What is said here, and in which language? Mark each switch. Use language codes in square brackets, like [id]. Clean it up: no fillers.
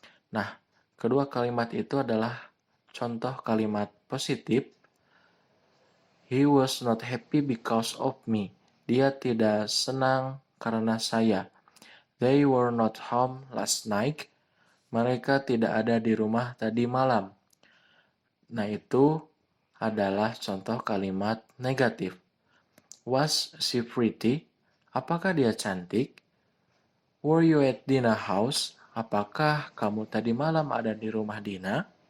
[id] Nah, kedua kalimat itu adalah contoh kalimat positif. [en] He was not happy because of me. [id] Dia tidak senang karena saya. [en] They were not home last night. [id] Mereka tidak ada di rumah tadi malam. Nah, itu adalah contoh kalimat negatif. [en] Was she pretty? [id] Apakah dia cantik? [en] Were you at Dina house? [id] Apakah kamu tadi malam ada di rumah Dina?